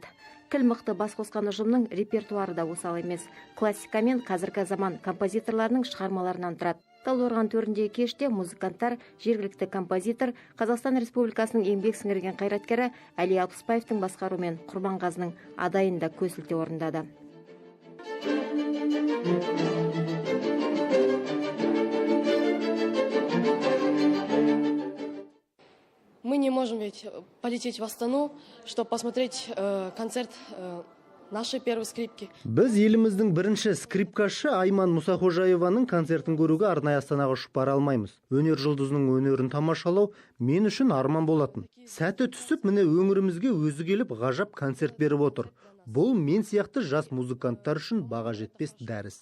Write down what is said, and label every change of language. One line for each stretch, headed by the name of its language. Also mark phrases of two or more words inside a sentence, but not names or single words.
Kazakh: Кіл мықты бас қосқан ұжымның репертуары да осал емес. Классика мен қазіргі заман композиторларының шығармаларынан тұрады. Талдықорған төріндегі кеште музыканттар, жергілікті композитор, Қазақстан Республикасының еңбек сіңірген қайраткері Әли Алпысбаевтың басқаруымен Құрбанғазының адайында көсілте орындады.
Russian: Мы не можем ведь полететь в Астану, чтобы посмотреть концерт нашей первой скрипки.
Kazakh: Біз еліміздің бірінші скрипкашы Айман Мұсақожаеваның концертін көруге арнайы Астанаға ұшып бара алмаймыз. Өнер жұлдызының өнерін тамашалау мен үшін арман болатын. Сәті түсіп, міне өңірімізге өзі келіп ғажап концерт беріп отыр. Бұл мен сияқты жас музыканттар үшін баға жетпес дәріс.